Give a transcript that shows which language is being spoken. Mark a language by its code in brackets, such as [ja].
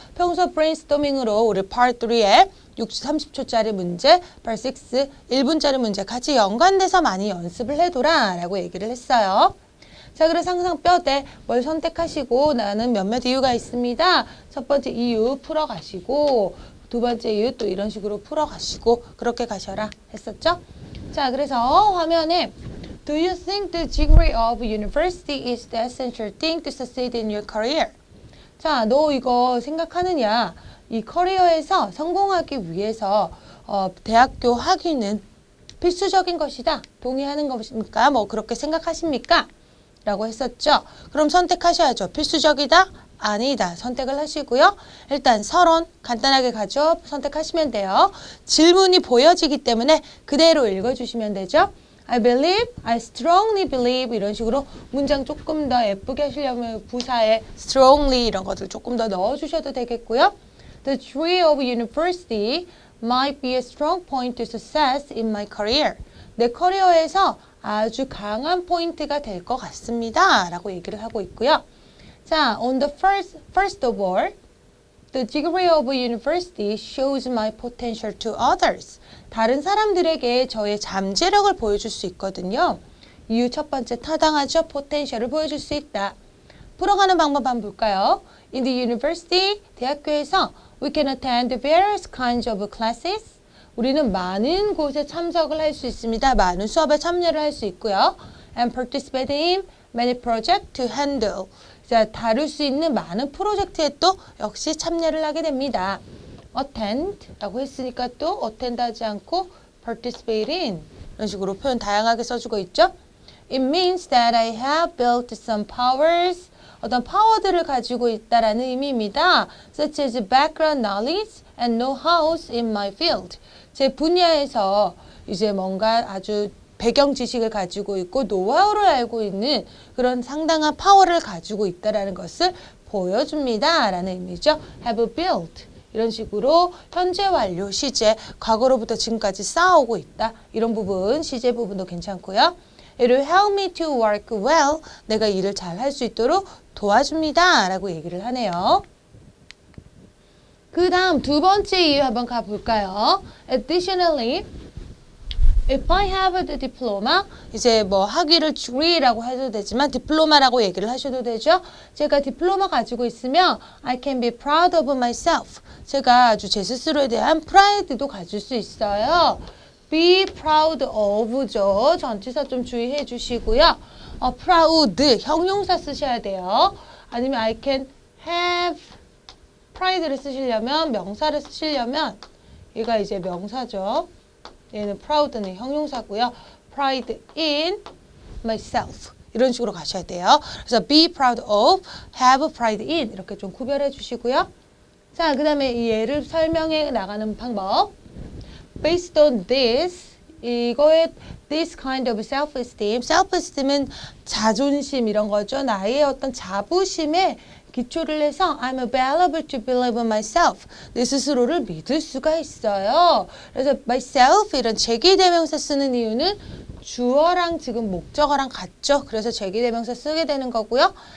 [ko] 평소 브레인스토밍으로 우리 Part 3에 30초짜리 문제, Part 6 1분짜리 문제 같이 연관돼서 많이 연습을 해둬라 라고 얘기를 했어요. 자, 그래서 항상 뼈대 뭘 선택하시고 나는 몇몇 이유가 있습니다. 첫 번째 이유 풀어가시고 두 번째 이유 또 이런 식으로 풀어가시고 그렇게 가셔라 했었죠. 자, 그래서 화면에 [en] Do you think the degree of university is the essential thing to succeed in your career? [ko] 자, 너 이거 생각하느냐? 이 커리어에서 성공하기 위해서 대학교 학위는 필수적인 것이다. 동의하는 것입니까? 뭐 그렇게 생각하십니까? 라고 했었죠. 그럼 선택하셔야죠. 필수적이다? 아니다. 선택을 하시고요. 일단 서론 간단하게 가죠. 선택하시면 돼요. 질문이 보여지기 때문에 그대로 읽어주시면 되죠. [en] I believe, I strongly believe [ko] 이런 식으로 문장 조금 더 예쁘게 하시려면 부사에 strongly 이런 것들 조금 더 넣어주셔도 되겠고요. [en] The degree of university might be a strong point to success in my career. [ko] 내 커리어에서 아주 강한 포인트가 될 것 같습니다. 라고 얘기를 하고 있고요. [en] 자, on the first of all, the degree of university shows my potential to others. [ko] 다른 사람들에게 저의 잠재력을 보여줄 수 있거든요. 이유 첫 번째 타당하죠. 포텐셜을 보여줄 수 있다. 풀어가는 방법 한번 볼까요? [en] In the university, [ko] 대학교에서 [en] we can attend various kinds of classes. [ko] 우리는 많은 곳에 참석을 할 수 있습니다. 많은 수업에 참여를 할 수 있고요. [en] And participate in many projects to handle. [ko] 자, 다룰 수 있는 많은 프로젝트에 또 역시 참여를 하게 됩니다. attend라고 했으니까 또 attend 하지 않고 participate in 이런 식으로 표현 다양하게 써주고 있죠. [en] It means that I have built some powers. [ko] 어떤 파워들을 가지고 있다라는 의미입니다. [en] Such as background knowledge and know-hows in my field. [ko] 제 분야에서 이제 뭔가 아주 배경 지식을 가지고 있고 노하우를 알고 있는 그런 상당한 파워를 가지고 있다라는 것을 보여줍니다. 라는 의미죠. [en] have built. [ko] 이런 식으로 현재 완료 시제, 과거로부터 지금까지 쌓아오고 있다. 이런 부분, 시제 부분도 괜찮고요. [en] It will help me to work well. [ko] 내가 일을 잘 할 수 있도록 도와줍니다. 라고 얘기를 하네요. 그 다음 두 번째 이유 한번 가볼까요? [en] Additionally, if I have a diploma, [ko] 이제 뭐 학위를 degree라고 해도 되지만 디플로마라고 얘기를 하셔도 되죠. 제가 디플로마 가지고 있으면 [en] I can be proud of myself. [ko] 제가 아주 제 스스로에 대한 프라이드도 가질 수 있어요. [en] be proud of죠. [ko] 전치사 좀 주의해 주시고요. proud, 형용사 쓰셔야 돼요. 아니면 [en] I can have pride [ko] 를 쓰시려면, 명사를 쓰시려면 얘가 이제 명사죠. 얘는 proud는 형용사고요. [en] pride in myself. [ko] 이런 식으로 가셔야 돼요. 그래서 [en] be proud of, have pride in [ko] 이렇게 좀 구별해 주시고요. 자, 그 다음에 이 예를 설명해 나가는 방법. [en] Based on this, [ko] 이거에 [en] this kind of self-esteem, self-esteem은 [ko] 자존심 이런 거죠. 나의 어떤 자부심에 기초를 해서 [en] I'm available to believe in myself. [ko] 내 스스로를 믿을 수가 있어요. 그래서 myself 이런 제기대명사 쓰는 이유는 주어랑 지금 목적어랑 같죠. 그래서 제기대명사 쓰게 되는 거고요.